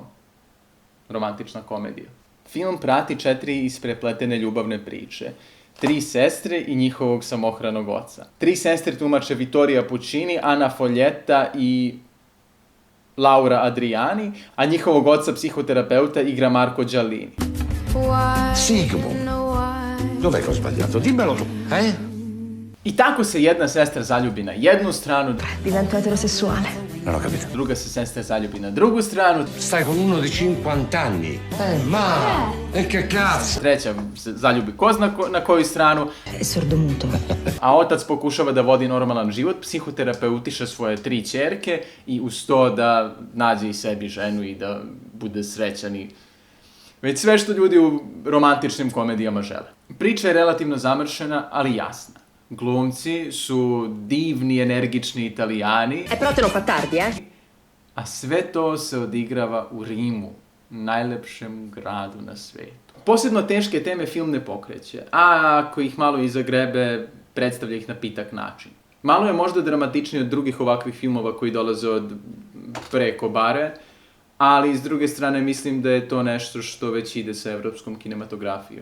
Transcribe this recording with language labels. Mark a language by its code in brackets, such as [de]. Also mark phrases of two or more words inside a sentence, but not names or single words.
[sr] Romantična komedija. Film prati 4 isprepletene ljubavne priče. 3 sestre i njihovog samohranog oca. 3 sestre tumače Vittoria Puccini, Ana Foglietta i Laura Adriani, a njihovog oca psihoterapeuta igra Marco Giallini. [it] Sigmund, dov'è che ho sbagliato? Dimmelo tu, eh? [sr] I tako se jedna sestra zaljubi na jednu stranu, [it] Divento eterosessuale. Non ho capito. [sr] druga se sestra zaljubi na drugu stranu, [it] Stai con uno di 50 anni. Ma, e che cazzo? [sr] treća se zaljubi ko zna na koju stranu, [it] È sordomuto. [sr] a otac pokušava da vodi normalan život, psihoterapeutiše svoje 3 ćerke i uz to da nađe i sebi ženu i da bude srećan i već sve što ljudi u romantičnim komedijama žele. Priča je relativno zamršena, ali jasna. Glumci su divni, energični Italijani, [it] Però te non fa tardi, eh? [sr] a sve to se odigrava u Rimu, najlepšem gradu na svetu. Posebno teške teme film ne pokreće, a ako ih malo i zagrebe, predstavlja ih na pitak način. Malo je možda dramatičnije od drugih ovakvih filmova koji dolaze od preko bare, ali s druge strane mislim da je to nešto što već ide sa evropskom kinematografijom.